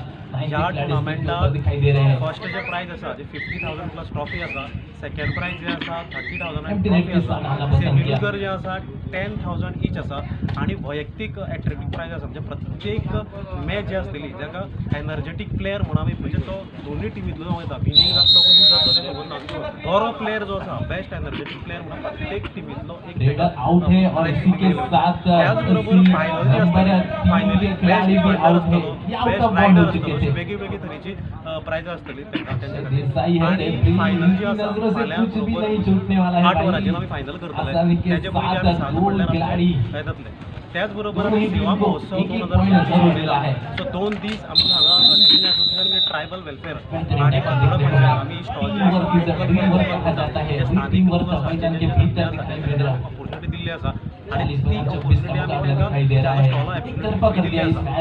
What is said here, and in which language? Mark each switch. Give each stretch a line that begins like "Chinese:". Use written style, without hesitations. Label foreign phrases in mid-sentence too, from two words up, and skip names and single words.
Konkani: ह्या टुर्नामेंटाक फर्स्ट जे प्रायज आसा जे 50,000
English: plus trophy
Konkani: आसा,
English: second prize
Konkani: जे आसा 30,000 ट्रॉफी आसा,
English: semi loser
Konkani: जे आसा 10,000 ईच आसा आनी वैयक्तीक
English: athletic prize
Konkani: आसा. म्हणजे प्रत्येक मॅच जी आसतली जाका
English: energetic player
Konkani: म्हणून आमी म्हणजे तो दोनूय टिमींतलो वयता, विनींग जातलो को लूज जातलो तें खबर ना. बरो प्लेयर जो आसा,
English: best energetic player
Konkani: म्हणून प्रत्येक टिमींतलो एक
Hindi: आउट है और इसी के साथ
Konkani: त्याच बरोबर फायनल जी आसतली,
English: finally best defender
Konkani: आसतलो,
English: best raider
Konkani: आसतलो, वेगळी तरेची प्रायज आसतली तेंच्या खातीर. आनी फायनल जी आसा फाल्यां बरोबर 8 वरांचेर आमी फायनल करतले. तेजे पयलीं आमी सांज म्हणल्यार येतले. त्याच बरोबर आमी सेवा महोत्सव 2024 सो 2 दीस आमकां हांगा इंडियन एसोसिएशन म्हणजे
English: tribal welfare
Konkani: आनी बांदोडा पंचायत आमी स्टॉल जे स्थानीक लोक आसा तांकां ऑपॉर्च्युनिटी दिल्ली आसा आनी ती ऑपॉर्च्युनिटी आमी तांकां स्टॉला एप्लिकेशन दिल्ली आसा.